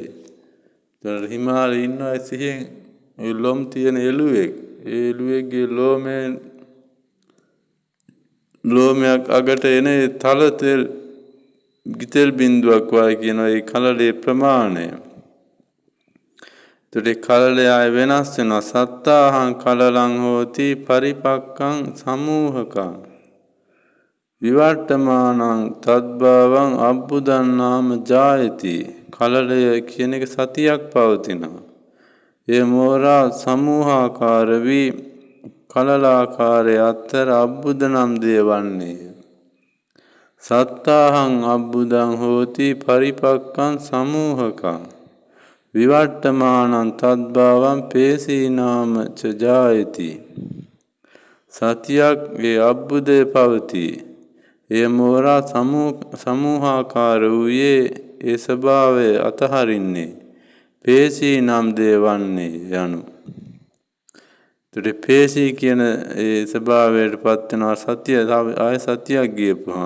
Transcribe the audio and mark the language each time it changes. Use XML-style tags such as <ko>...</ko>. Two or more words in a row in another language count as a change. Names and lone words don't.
<si>හිමාලයේ ඉන්නවා සිහින් ලොම් තියෙන එළුවෙක්. ඒ එළුවෙක්ගේ ලෝමයක් අගට එන තෙල් බිඳුවක් වයි කියනවා ඒ කලලේ ප්‍රමාණය. එතකොට කලලය වෙනස් වෙනවා.</si> <pi>සත්තාහං කලලං හෝති පරිපක්ඛං සමූහකං විවර්තමානං තද්භවං අබ්බුදං නාම ජායති.</pi> <si>කලලය කියන එක සතියක් පවතිනවා. ඒ මෝරා සමූහාකාර වී කලලාකාරයේ අත්තර අබ්බුද නම් දේ වන්නේය.</si> <pi>සත්තාහං අබ්බුදං හෝති පරිපක්ඛං සමූහකං විවර්තමානං තද්භවං පේසීනාම ච ජායති.</pi> <si>සතියක් ඒ අබ්බුදේ පවතී. ඒ මෝරා සමූහාකාර වූයේ ඒ ස්වභාවය අතහරින්නේ පේසී නම් දේ වන්නේ යනු. එතකොට පේසී කියන ඒ ස්වභාවයට පත් වෙනවා සතිය ආය සතියක් ගියපුවාම.</si>